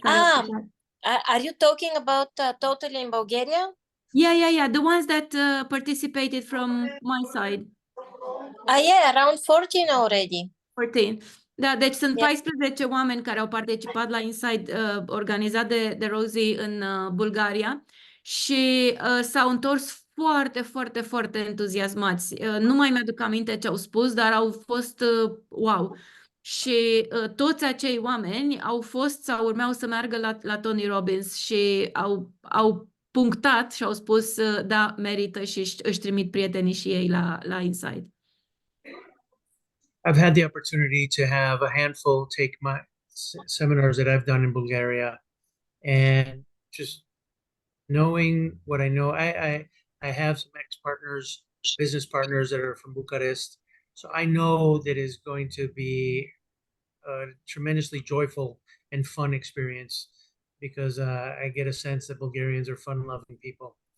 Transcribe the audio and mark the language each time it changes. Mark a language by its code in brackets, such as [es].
[en] Are you talking about Totul in Bulgaria? Yeah. The ones that participated from my side. Yeah, around 14 already. 14. [ro] Da, deci sunt 14 oameni care au participat la Insight organizat de Rosie în Bulgaria și s-au întors foarte entuziasmați. Nu mai mi-aduc aminte ce au spus, dar au fost wow. Și toți acei oameni au fost sau urmeau să meargă la Tony Robbins și au punctat și au spus da, merită și își trimit prietenii și ei la Insight. [en] I've had the opportunity to have a handful take my seminars that I've done in Bulgaria, and just knowing what I know, I have some ex-partners, business partners that are from Bucharest, so I know that is going to be a tremendously joyful and fun experience, because I get a sense that Bulgarians are fun-loving people.